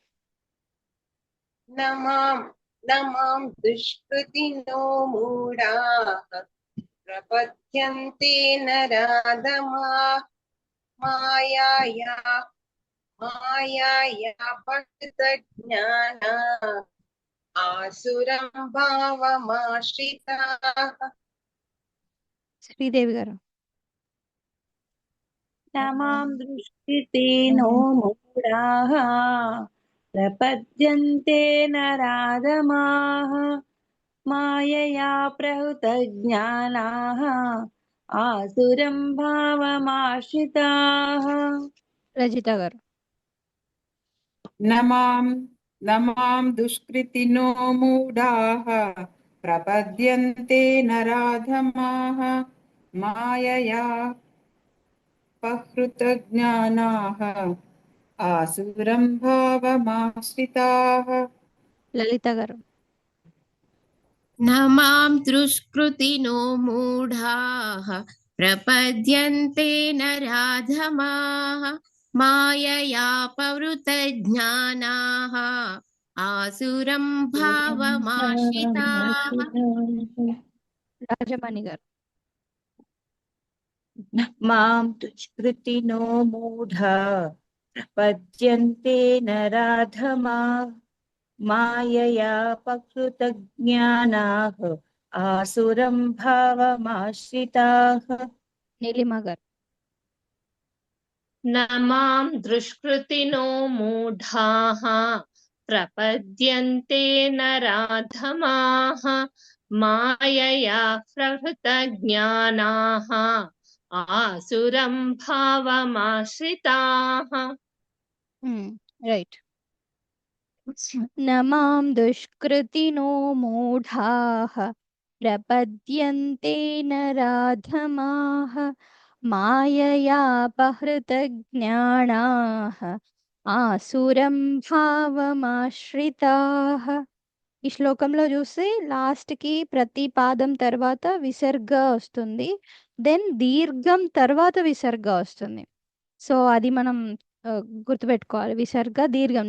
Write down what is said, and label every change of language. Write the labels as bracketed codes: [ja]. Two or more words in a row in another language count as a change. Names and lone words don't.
[sa] न मां दुष्कृतिनो मूढाः प्रपद्यन्ते नराधमा माययापहृतज्ञाना आसुरं भावमाश्रिताः [te] శ్రీదేవి గారు [sa] न मां दुष्कृतिनो मूढाः प्रपद्यन्ते नराधमाः मायया प्रहृतज्ञानाः आसुरं भावमाश्रिताः [te] రజిత గారు [sa] न मां दुष्कृतिनो मूढाः प्रपद्यन्ते नराधमाः मायया पहृतज्ञानाः आसुरं भावमाश्रिताः [te] లలిత గారు [sa] न मां दुष्कृतिनो मूढाः प्रपद्यन्ते नराधमाः माययापहृतज्ञानाः आसुरं भावमाश्रिताः [te] రాజమణి గారు [sa] मां दुष्कृतिनो मूढा प्रपद्यन्ते नराधमा माययापहृतज्ञानाः आसुरं भावमाश्रिताः [te] నీలిమ గారు [sa] न मां दुष्कृतिनो मूढाः प्रपद्यन्ते नराधमाः मायया प्रहृतज्ञानाः आसुरं भावमाश्रिताः రైట్ न मां दुष्कृतिनो मूढाः प्रपद्यन्ते नराधमाः माययापहृतज्ञानाः ఆసురం భావమాశ్రితాః. [te] ఈ శ్లోకంలో చూస్తే లాస్ట్ కి ప్రతి పాదం తర్వాత విసర్గ వస్తుంది, దెన్ దీర్ఘం తర్వాత విసర్గ వస్తుంది. సో అది మనం గుర్తుపెట్టుకోవాలి. విసర్గ దీర్ఘం.